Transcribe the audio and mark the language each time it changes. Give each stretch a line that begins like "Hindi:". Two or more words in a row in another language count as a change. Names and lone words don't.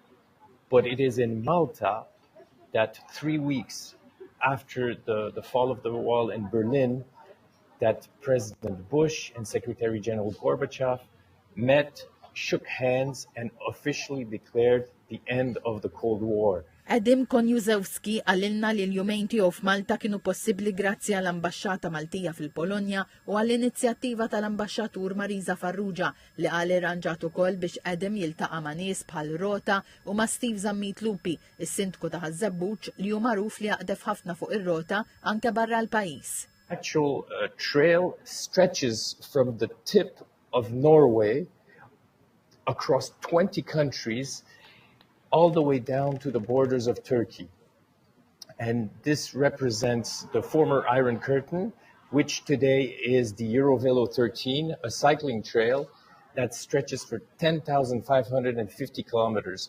English: But it is in Malta that 3 weeks after the fall of the wall in Berlin that President Bush and Secretary General Gorbachev met, shook hands, and officially declared the end of the Cold War.
Maltese: Adam Konjuszewski għalilna li l-jumejn tiegħu f'Malta kienu possibbli grazzi għall-Ambaxxata Maltija fil-Polonja u għall-inizjattiva tal-Ambaxxatur Marisa Farrugia li qal irranġat ukoll biex Adam jiltaqa' ma' nies bħal Rota u ma' Steve Zammit Lupi, is-sindku ta' Żebbuġ li hu magħruf li jaqdef ħafna fuq ir-rota anke barra l-pajjiż.
English: Actual trail stretches from the tip of Norway across 20 countries all the way down to the borders of Turkey. And this represents the former Iron Curtain, which today is the Eurovelo 13, a cycling trail that stretches for 10,550 kilometers.